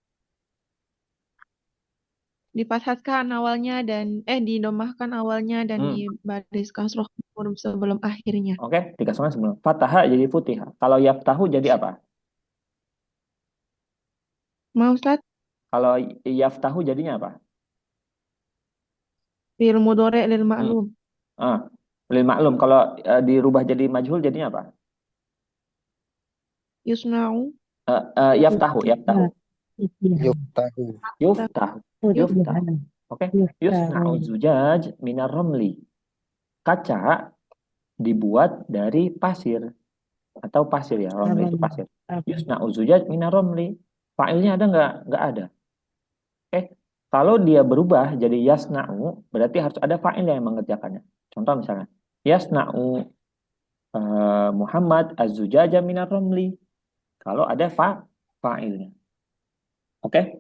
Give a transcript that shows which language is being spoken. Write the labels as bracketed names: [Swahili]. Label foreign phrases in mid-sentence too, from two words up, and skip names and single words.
[Indonesian] Difathahkan awalnya dan didomahkan awalnya dan dibariskan surah huruf sebelum akhirnya. Oke, dikasihkan sebelum. Fataha jadi futihah. Kalau yaftahu jadi apa? Mau Ustaz? Kalau yaftahu jadinya apa? [Arabic] فعل مضارع للمعلوم. للمعلوم. [Indonesian] Kalau dirubah jadi majhul jadinya apa? [Arabic] Yusna'u. Yaftahu. Yuftahu. Yuftahu. Oke. يصنع زجاج من الرمل. [Indonesian] Kaca dibuat dari pasir atau pasir ya. Ramli itu pasir. [Arabic] يصنع زجاج من الرمل. [Indonesian] Fa'ilnya ada nggak? Nggak ada. Oke. Kalau dia berubah jadi yasna'u, berarti harus ada fa'il yang mengerjakannya. Contoh misalnya, [Arabic] يصنع محمد الزجاج من الرمل. [Indonesian] Kalau ada fa'ilnya. Oke?